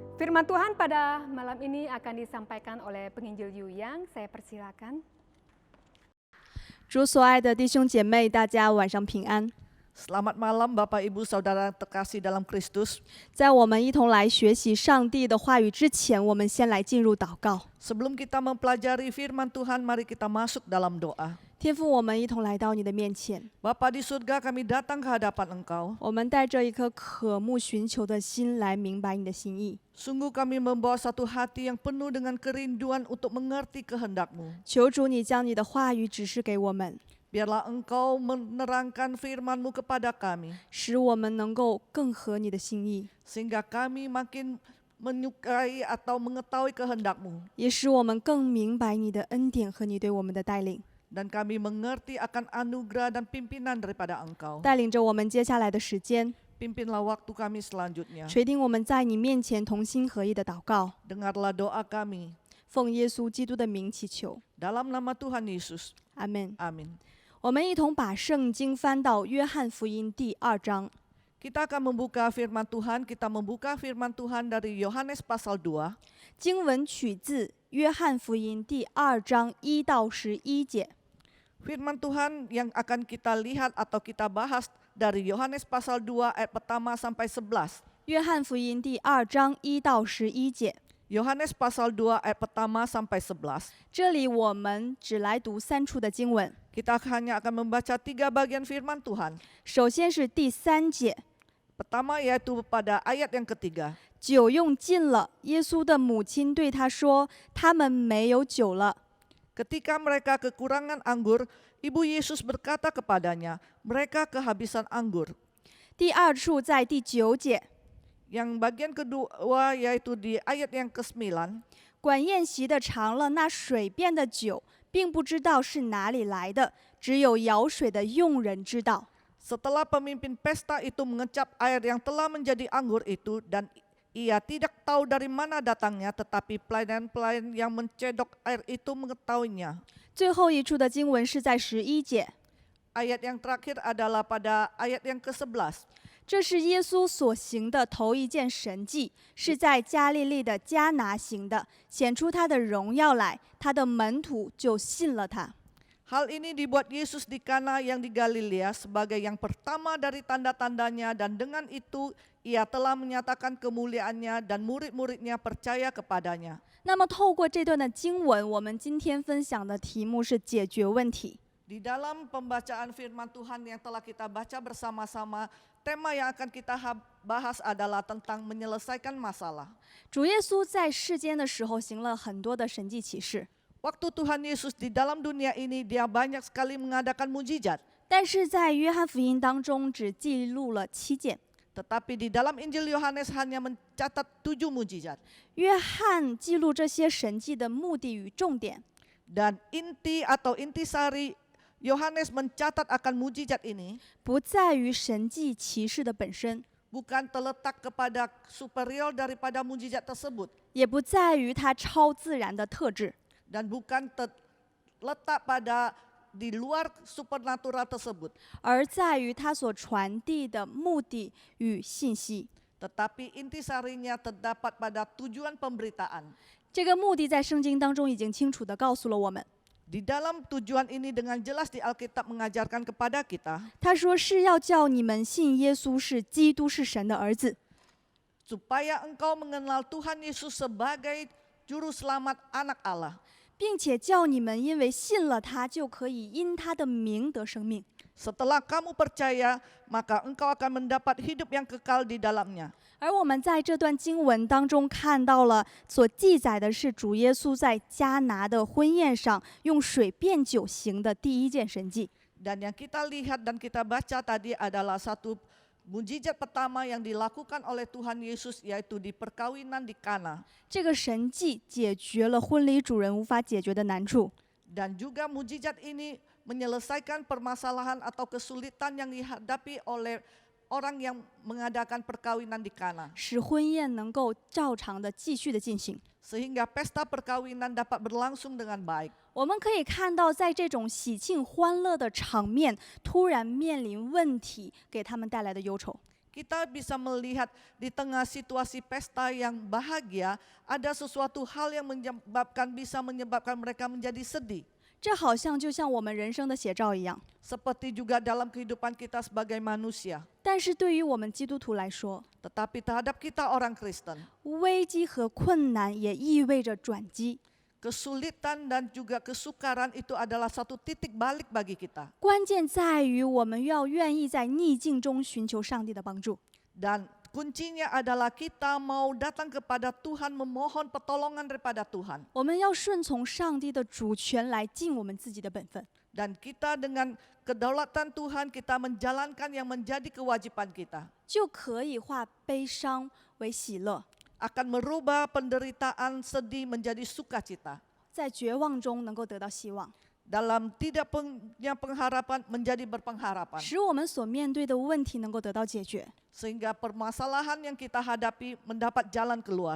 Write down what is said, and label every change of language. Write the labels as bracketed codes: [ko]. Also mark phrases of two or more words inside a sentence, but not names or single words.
[id] Firman Tuhan pada malam ini akan disampaikan oleh penginjil Yu Yang. Saya persilakan. [zh] 主所爱的弟兄姐妹，大家晚上平安。 [id] Selamat malam Bapak Ibu Saudara terkasih dalam Kristus. [zh] 在我们一同来学习上帝的话语之前，我们先来进入祷告。 [id] Sebelum kita mempelajari firman Tuhan, mari kita masuk dalam doa. [zh] 天父，我们一同来到你的面前， [id] Bapa di surga, kami datang ke hadapan Engkau. [zh] 我们带着一颗渴慕寻求的心来明白你的心意。 [id] Sungguh kami membawa satu hati yang penuh dengan kerinduan untuk mengerti kehendak-Mu. [zh] 求主你将你的话语指示给我们， [id] Biarlah Engkau menerangkan firman-Mu kepada kami, [zh] 使我们能够更合你的心意， [id] sehingga kami makin menyukai atau mengetahui kehendak-Mu. [zh] 也使我们更明白你的恩典和你对我们的带领， [id] Dan kami mengerti akan anugerah dan pimpinan daripada Engkau. [zh] 带领着我们接下来的时间， [id] Pimpinlah waktu kami selanjutnya. [zh] 垂听我们在你面前同心合意的祷告， [id] Dengarlah doa kami. [zh] 奉耶稣基督的名祈求， [id] Dalam nama Tuhan Yesus. [zh] 阿门。 [id] Amin. [zh] 我们一同把圣经翻到约翰福音第2章。 [id] Kita akan membuka firman Tuhan. Kita membuka firman Tuhan dari Yohanes pasal 2. [zh] 经文取自约翰福音第2章1到11节。 [id] Firman Tuhan yang akan kita lihat atau kita bahas dari Yohanes pasal 2 ayat pertama sampai 11. [zh] 约翰福音第2章1到11节。 [id] Yohanes pasal 2 ayat pertama sampai 11. [zh] 这里我们只来读3处的经文。 [id] Kita hanya akan membaca 3 bagian firman Tuhan. [zh] 首先是第3节， [id] Pertama yaitu pada ayat yang ketiga. [zh] 酒用尽了，耶稣的母亲对他说：“他们没有酒了。” [id] Ketika mereka kekurangan anggur, Ibu Yesus berkata kepadanya, mereka kehabisan anggur. [zh] 第2处在第9节， [id] Yang bagian kedua yaitu di ayat yang ke-9. [zh] 管宴席的尝了那水变的酒，并不知道是哪里来的，只有舀水的佣人知道。 [id] Setelah pemimpin pesta itu mengecap air yang telah menjadi anggur itu dan ia tidak tahu dari mana datangnya, tetapi pelayan-pelayan yang mencedok air itu mengetahuinya. [zh] 最后一处的经文是在11节， [id] Ayat yang terakhir adalah pada ayat yang ke-11. [zh] 这是耶稣所行的头一件神迹，是在加利利的迦拿行的，显出他的荣耀来，他的门徒就信了他。 [id] Hal ini dibuat Yesus di Kana yang di Galilea sebagai yang pertama dari tanda-tandanya, dan dengan itu ia telah menyatakan kemuliaannya dan murid-muridnya percaya kepadanya. [zh] 那么透过这段的经文，我们今天分享的题目是解决问题。 [id] Di dalam pembacaan firman Tuhan yang telah kita baca bersama-sama, tema yang akan kita bahas adalah tentang menyelesaikan masalah. [zh] 主耶稣在世间的时候行了很多的神迹奇事， [id] Waktu Tuhan Yesus di dalam dunia ini, dia banyak sekali mengadakan mujizat. [zh] 但是在约翰福音当中只记录了7件。 [id] Tetapi di dalam Injil Yohanes hanya mencatat 7 mujizat. [zh] 约翰记录这些神迹的目的与重点， [id] Dan inti atau intisari Yohanes mencatat akan mujizat ini [zh] 不在于神迹奇事的本身， [id] bukan terletak kepada superior daripada mujizat tersebut, [zh] 也不在于它超自然的特质， [id] dan bukan terletak pada di luar supernatural tersebut, [zh] 而在于它所传递的目的与信息。 [id] tetapi intisarinya terdapat pada tujuan pemberitaan. [zh] 这个目的在圣经当中已经清楚地告诉了我们。 [id] Di dalam tujuan ini dengan jelas di Alkitab mengajarkan kepada kita, [zh] 他说是要叫你们信耶稣是基督是神的儿子， [id] supaya engkau mengenal Tuhan Yesus sebagai juru selamat anak Allah, [zh] 并且叫你们因为信了他，就可以因他的名得生命。 [id] Setelah kamu percaya, maka engkau akan mendapat hidup yang kekal di dalamnya. [zh] 而我们在这段经文当中看到了，所记载的是主耶稣在迦拿的婚宴上用水变酒行的第一件神迹。 [id] Dan yang kita lihat dan kita baca tadi adalah satu mujizat pertama yang dilakukan oleh Tuhan Yesus, yaitu di perkawinan di Kana. [zh] 这个神迹解决了婚礼主人无法解决的难处， [id] Dan juga mujizat ini menyelesaikan permasalahan atau kesulitan yang dihadapi oleh orang yang mengadakan perkawinan di Kana, [zh] 使婚宴能够照常的继续的进行。 [id] sehingga pesta perkawinan dapat berlangsung dengan baik. [zh] 我们可以看到，在这种喜庆欢乐的场面，突然面临问题给他们带来的忧愁。 [id] Kita bisa melihat di tengah situasi pesta yang bahagia, ada sesuatu hal yang bisa menyebabkan mereka menjadi sedih. [zh] 这好像就像我们人生的写照一样。 [id] Seperti juga dalam kehidupan kita sebagai manusia. [zh] 但是对于我们基督徒来说， [id] Tetapi terhadap kita orang Kristen, [zh] 危机和困难也意味着转机。 [id] kesulitan dan juga kesukaran itu adalah satu titik balik bagi kita. [zh] 关键在于我们要愿意在逆境中寻求上帝的帮助。 [id] Dan kuncinya adalah kita mau datang kepada Tuhan, memohon pertolongan daripada Tuhan. [zh] 我们要顺从上帝的主权来尽我们自己的本分。 [id] Dan kita dengan kedaulatan Tuhan, kita menjalankan yang menjadi kewajiban kita. [zh] 就可以化悲伤为喜乐， [id] Akan merubah penderitaan sedih menjadi sukacita. [zh] 在绝望中能够得到希望， [id] Dalam tidak punya pengharapan menjadi berpengharapan. [zh] 使我们所面对的问题能够得到解决。 [id] Sehingga permasalahan yang kita hadapi mendapat jalan keluar.